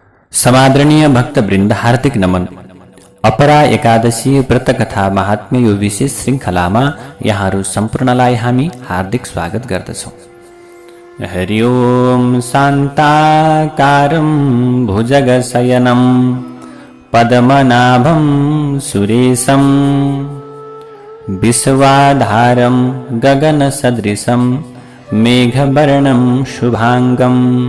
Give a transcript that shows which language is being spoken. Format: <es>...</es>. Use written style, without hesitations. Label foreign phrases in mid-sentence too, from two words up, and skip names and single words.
<ne>समादरणीय भक्तवृन्द हार्दिक नमन। अपरा एकादशी व्रत कथा महात्म्य यो विशेष श्रृङ्खलामा यहाँहरू सम्पूर्णलाई हामी हार्दिक स्वागत गर्दछौँ।</ne> <sa>हरि ओम शान्ताकारं भुजगशयनं पद्मनाभं सुरेशं विश्वाधारं गगनसदृशं मेघवर्णं शुभाङ्गम्</sa>